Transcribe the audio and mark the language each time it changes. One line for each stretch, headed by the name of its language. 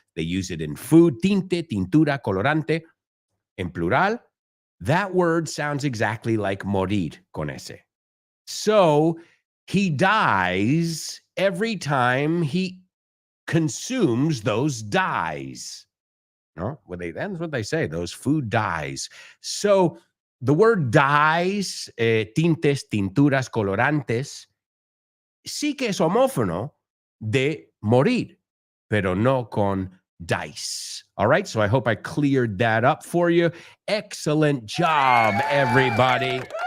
English: They use it in food.
Spanish: Tinte, tintura, colorante. En plural,
English: that word sounds exactly like
Spanish: morir con ese.
English: So he dies every time he consumes those dyes. No, that's what they say. Those food dyes. So the word dyes,
Spanish: tintes, tinturas, colorantes, sí que es homófono de morir, pero no con dice.
English: All right, so I hope I cleared that up for you. Excellent job, everybody.